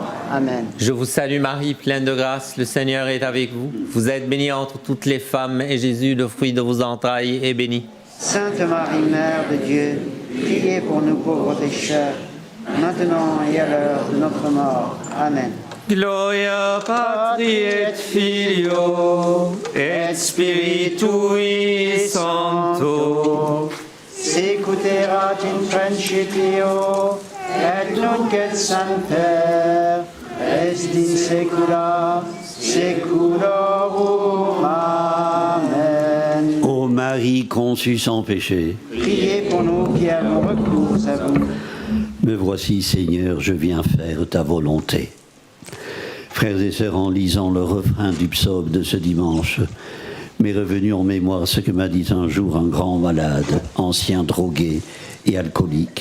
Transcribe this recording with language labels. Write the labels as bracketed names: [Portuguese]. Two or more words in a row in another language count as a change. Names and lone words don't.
[French] Amen. Je vous salue Marie, pleine de grâce, le Seigneur est avec vous. Vous êtes bénie entre toutes les femmes, et Jésus, le fruit de vos entrailles, est béni. Sainte Marie, Mère de Dieu, priez pour nous pauvres pécheurs, maintenant et à l'heure de notre mort. Amen. [Latin] Gloria Patri et Filio et Spiritui Sancto. Sicuterat in principio et nunc et semper est in saecula saeculorum. Amen. [French] Ô Marie conçue sans péché, Priez pour nous qui avons recours à vous. me voici Seigneur, je viens faire ta volonté. Frères et sœurs, en lisant le refrain du psaume de ce dimanche, m'est revenu en mémoire ce que m'a dit un jour un grand malade, ancien drogué et alcoolique.